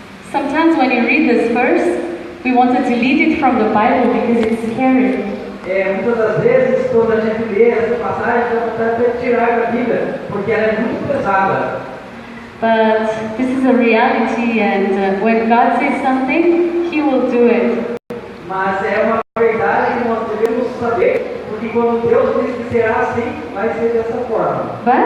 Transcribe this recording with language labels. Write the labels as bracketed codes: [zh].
[en] Sometimes when you read this verse, we want to delete it from the Bible because it's scary. [pt] Muitas das vezes, quando a gente lê essa passagem, dá vontade de tirar da Bíblia, porque ela é muito pesada. [en] But this is a reality, and when God says something, He will do it. [pt] Mas é uma verdade que nós devemos saber, porque quando Deus diz que será assim, vai ser dessa forma.